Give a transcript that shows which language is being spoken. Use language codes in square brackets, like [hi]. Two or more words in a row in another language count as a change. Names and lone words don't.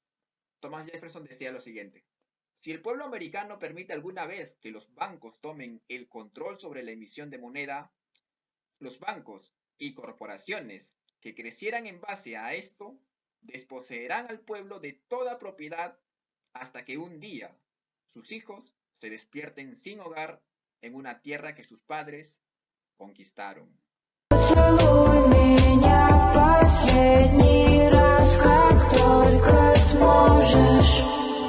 [es] Thomas Jefferson decía lo siguiente: si el pueblo americano permite alguna vez que los bancos tomen el control sobre la emisión de moneda, los bancos y corporaciones que crecieran en base a esto desposeerán al pueblo de toda propiedad hasta que un día sus hijos se despierten sin hogar en una tierra que sus padres conquistaron. [ru] Поцелуй меня в последний раз, как только сможешь.